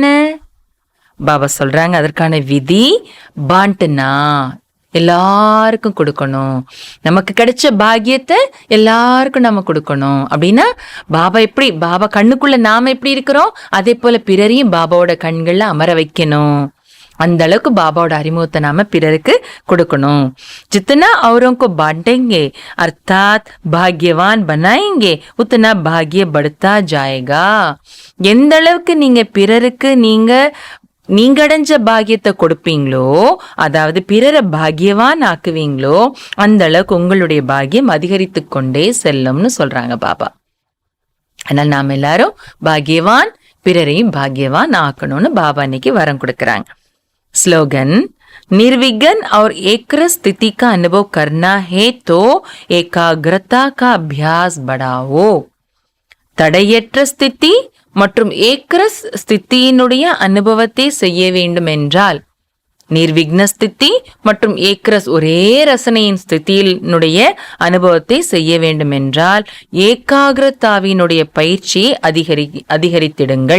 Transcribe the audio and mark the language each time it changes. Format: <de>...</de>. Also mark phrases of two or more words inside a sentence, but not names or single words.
<ta>பாபா சொல்றாங்க, அதற்கான விதி பாண்டுனா எல்லாருக்கும் கொடுக்கணும். நமக்கு கிடைச்ச பாக்கியத்தை எல்லாருக்கும் நம்ம கொடுக்கணும். அப்படின்னா பாபா எப்படி, பாபா கண்ணுக்குள்ள நாம எப்படி இருக்கிறோம் அதே போல பிறரையும் பாபாவோட கண்கள்ல அமர வைக்கணும். அந்த அளவுக்கு பாபாவோட அறிமுகத்தை நாம பிறருக்கு கொடுக்கணும்.</ta> <hi>जितना औरों को बांटेंगे अर्थात भाग्यवान बनाएंगे उतना भाग्य बढ़ता जाएगा.</hi> <ta>எந்த அளவுக்கு நீங்க பிறருக்கு நீங்க அடைஞ்ச பாக்கியத்தை கொடுப்பீங்களோ, அதாவது பிறரை பாக்கியவான் ஆக்குவீங்களோ, அந்த அளவுக்கு உங்களுடைய பாக்கியம் அதிகரித்து கொண்டே செல்லும்னு சொல்றாங்க பாபா. அதனால நாம எல்லாரும் பாக்கியவான், பிறரையும் பாக்கியவான் ஆக்கணும்னு பாபா இன்னைக்கு வரம் கொடுக்கறாங்க.</ta> <hi>स्लोगन, निर्विघ्न और एकरस स्थिति का अनुभव करना है तो एकाग्रता का अभ्यास बढ़ाओ.</hi> <ta>தடையற்ற ஸ்திதி மற்றும் ஏக்ரஸ் ஸ்திதியினுடைய அனுபவத்தை செய்ய வேண்டும் என்றால், நிர்விக்ன ஸ்திதி மற்றும் ஏக்ரஸ் ஒரே ரசனையின் ஸ்திதியினுடைய அனுபவத்தை செய்ய வேண்டும் என்றால் ஏகாகிரதாவினுடைய பயிற்சியை அதிகரித்திடுங்கள்.</ta>